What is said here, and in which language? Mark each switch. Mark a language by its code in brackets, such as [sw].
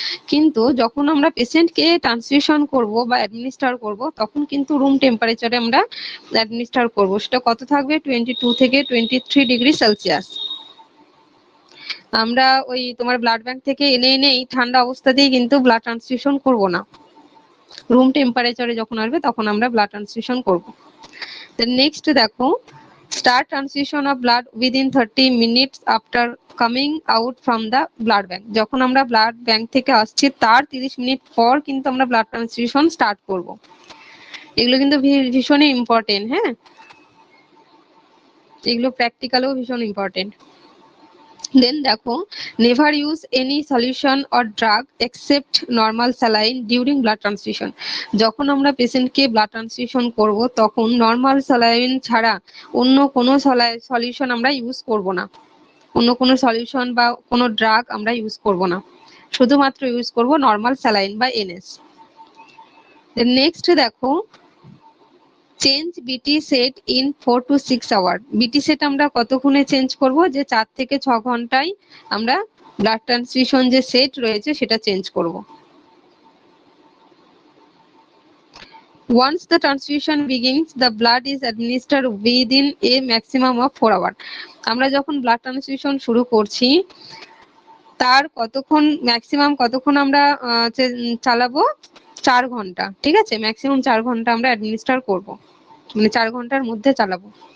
[bn] কিন্তু যখন আমরা পেশেন্টকে ট্রান্সফিউশন করব বা অ্যাডমিনিস্টার করব, তখন কিন্তু রুম টেম্পারেচারে আমরা অ্যাডমিনিস্টার করব। সেটা কত থাকবে, 22 থেকে 23 ডিগ্রি সেলসিয়াস। আমরা ওই তোমার ব্লাড ব্যাংক থেকে এনে এনেই ঠান্ডা অবস্থাতেই কিন্তু ব্লাড ট্রান্সফিউশন করব না, রুম টেম্পারেচারে যখন আসবে তখন আমরা ব্লাড ট্রান্সফিউশন করব। [en] Then next দেখো, start transfusion of blood within 30 minutes after coming out from the blood bank। [bn] যখন আমরা ব্লাড ব্যাংক থেকে আসছি তার 30 মিনিট পর কিন্তু আমরা ব্লাড ট্রান্সফিউশন স্টার্ট করব। এগুলো কিন্তু ভীষণই ইম্পর্টেন্ট, হ্যাঁ, এগুলো প্র্যাকটিক্যালেও ভীষণ ইম্পর্টেন্ট। [en] দেন দেখো, never use any solution or drug except normal saline during blood transfusion. [bn] যখন আমরা পেশেন্টকে ব্লাড ট্রান্সফিউশন করব, তখন নর্মাল স্যালাইন ছাড়া অন্য কোনো সলিউশন আমরা ইউজ করব না, অন্য কোনো সলিউশন বা কোনো ড্রাগ আমরা ইউজ করব না, শুধুমাত্র ইউজ করব নর্মাল স্যালাইন বা এনএস। [en] Then next দেখো, change BT set in 4 to 6 hour. [bn] বিটি সেট আমরা কতক্ষণে চেঞ্জ করব, যে 4 থেকে 6 ঘন্টায় আমরা ব্লাড ট্রান্সফিউশন যে সেট রয়েছে সেটা চেঞ্জ করব। [en] Once the transfusion begins, the blood is administered within a maximum of 4 hours। [bn] আমরা যখন ব্লাড ট্রান্সফিউশন শুরু করছি তার কতক্ষণ, ম্যাক্সিমাম কতক্ষণ আমরা চালাবো, 4 ঘন্টা, ঠিক আছে। ম্যাক্সিমাম 4 ঘন্টা আমরা অ্যাডমিনিস্টার করব, মানে 4 ঘন্টার মধ্যে চালাবো।